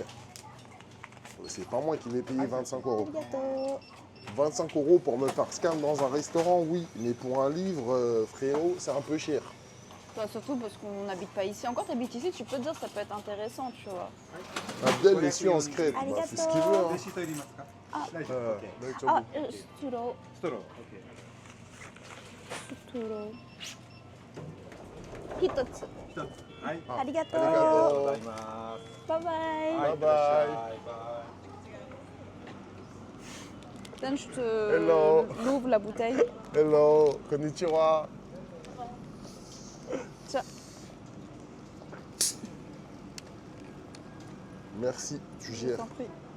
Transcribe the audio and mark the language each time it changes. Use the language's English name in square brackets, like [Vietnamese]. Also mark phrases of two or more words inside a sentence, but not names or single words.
[French] C'est pas moi qui vais payer 25 €. Arigato. 25 € pour me faire scan dans un restaurant, oui. Mais pour un livre, frérot, c'est un peu cher. Bah, surtout parce qu'on n'habite pas ici. Encore, t'habites ici, tu peux te dire que ça peut être intéressant, tu vois. Abdel est su en secret. Bah, Arigato. c'est ce qu'il veut. Hein. [Japanese] レシートいりますか？大丈夫。 [French] Euh, OK。 Ah, sturo. [Japanese] ストロー。OK。ストロー。一つ. 一つ。はい。あありがとう。ありがとうございます。 [English] Bye bye. [Japanese] はい、いってらっしゃい。 [English] Bye bye. [Japanese] バイ。 [French] Dan, je te [English] Hello. [French] l'ouvre la bouteille. [English] Hello, konnichiwa. [French] Tiens. Merci, tu Je gères. t'en prie.